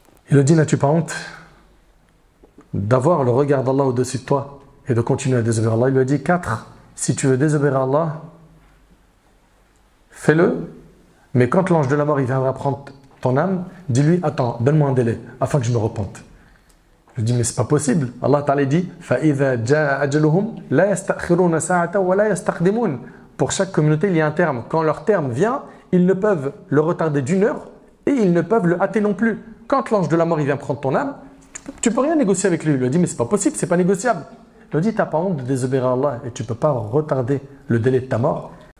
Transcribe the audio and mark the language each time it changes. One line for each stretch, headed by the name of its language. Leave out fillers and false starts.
French: Il lui dit, n'as-tu pas honte d'avoir le regard d'Allah au-dessus de toi et de continuer à désobéir à Allah? Il lui a dit, 4, si tu veux désobéir à Allah, fais-le, mais quand l'ange de la mort il viendra prendre ton âme, dis-lui, attends, donne-moi un délai afin que je me repente. Je lui dis, mais c'est pas possible. Allah Ta'ala dit,
Arabic: فَإِذَا جَاءَ أَجَلُهُمْ لَا يَسْتَأْخِرُونَ سَاعَةً وَلَا يَسْتَقْدِمُونَ.
French: Pour chaque communauté, il y a un terme. Quand leur terme vient, ils ne peuvent le retarder d'1 heure et ils ne peuvent le hâter non plus. Quand l'ange de la mort il vient prendre ton âme, tu peux rien négocier avec lui. Il lui dit, mais c'est pas possible, c'est pas négociable. Il lui dit, t'as pas honte de désobéir à Allah et tu peux pas retarder le délai de ta mort.